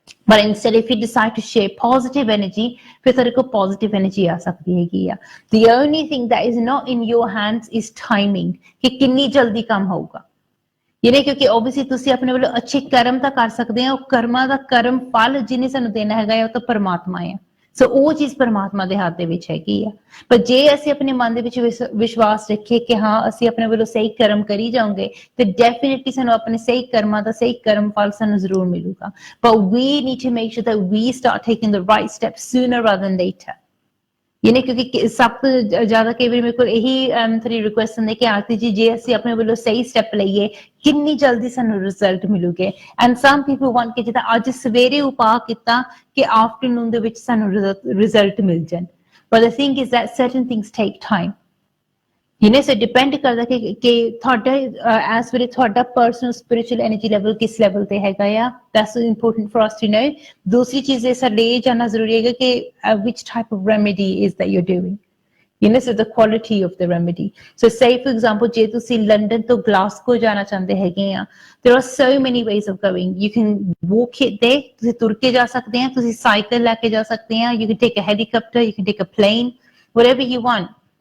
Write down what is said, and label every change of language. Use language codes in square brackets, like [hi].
[en] But instead, if you decide to share positive energy, [pa] ਫਿਰ ਤੇਰੇ ਕੋਲ positive energy ਆ ਸਕਦੀ ਹੈਗੀ ਆ। [en] The only thing that is not in your hands is timing, [pa] ਕਿ ਕਿੰਨੀ ਜਲਦੀ ਕੰਮ ਹੋਊਗਾ। ਕਿਉਂਕਿ obviously ਤੁਸੀਂ ਆਪਣੇ ਵੱਲੋਂ ਅੱਛੇ ਕਰਮ ਤਾਂ ਕਰ ਸਕਦੇ ਆ, ਉਹ ਕਰਮਾਂ ਦਾ ਕਰਮ ਫਲ ਜਿਹਨੇ ਸਾਨੂੰ ਦੇਣਾ ਹੈਗਾ ਉਹ ਤਾਂ ਪਰਮਾਤਮਾ ਆ। ਸੋ ਉਹ ਚੀਜ਼ ਪਰਮਾਤਮਾ ਦੇ ਹੱਥ ਦੇ ਵਿੱਚ ਹੈਗੀ ਆ। ਪਰ ਜੇ ਅਸੀਂ ਆਪਣੇ ਮਨ ਦੇ ਵਿੱਚ ਵਿਸ਼ਵਾਸ ਰੱਖੀਏ ਕਿ ਹਾਂ ਅਸੀਂ ਆਪਣੇ ਵੱਲੋਂ ਸਹੀ ਕਰਮ ਕਰੀ ਜਾਵਾਂਗੇ, ਤੇ ਡੈਫੀਨਿਟਲੀ ਸਾਨੂੰ ਆਪਣੇ ਸਹੀ ਕਰਮਾਂ ਦਾ ਸਹੀ ਕਰਮ ਫਲ ਸਾਨੂੰ ਜ਼ਰੂਰ ਮਿਲੂਗਾ। [en] But we need to make sure that we start taking the right steps sooner rather than later. [pa] ਕਿਉਂਕਿ ਸਭ ਤੋਂ ਜ਼ਿਆਦਾ ਕਈ ਵਾਰੀ ਮੇਰੇ ਕੋਲ ਇਹੀ ਥੋੜੀ ਰਿਕੁਐਸਟ ਹੁੰਦੀ ਕਿ ਆਰਤੀ ਜੀ ਜੇ ਅਸੀਂ ਆਪਣੇ ਵੱਲੋਂ ਸਹੀ ਸਟੈਪ ਲਈਏ ਕਿੰਨੀ ਜਲਦੀ ਸਾਨੂੰ result ਮਿਲੂਗੇ। [en] and some people want [pa] ਕਿ ਜਿੱਦਾਂ ਅੱਜ ਸਵੇਰੇ ਉਪਾਅ ਕੀਤਾ ਕਿ ਆਫਟਰਨੂਨ ਦੇ ਵਿੱਚ ਸਾਨੂੰ ਰਿਜ਼ਲਟ ਮਿਲ ਜਾਣ। [en] But the thing is that certain things take time. So depend [pa] ਕਰਦਾ ਕਿ ਤੁਹਾਡਾ [en] as well ਤੁਹਾਡਾ personal spiritual energy level [pa] ਕਿਸ level ਤੇ ਹੈਗਾ ਆ। [en] That's important for us to know. [pa] ਦੂਸਰੀ ਚੀਜ਼ ਇਹ ਸਾਡੇ ਇਹ ਜਾਣਨਾ ਜ਼ਰੂਰੀ ਹੈਗਾ ਕਿ [en] which type of remedy is that you're doing. So the quality of the remedy. So say for example, [pa] ਜੇ ਤੁਸੀਂ ਲੰਡਨ ਤੋਂ ਗਲਾਸਗੋ ਜਾਣਾ ਚਾਹੁੰਦੇ ਹੈਗੇ ਆ, [en] there are so many ways of going. You can walk it there. [pa] ਤੁਸੀਂ ਤੁਰ ਕੇ ਜਾ ਸਕਦੇ ਆ, [en] ਤੁਸੀਂ ਸਾਈਕਲ ਲੈ ਕੇ ਜਾ ਸਕਦੇ ਆ, you can take a helicopter, you can take a plane, whatever you want.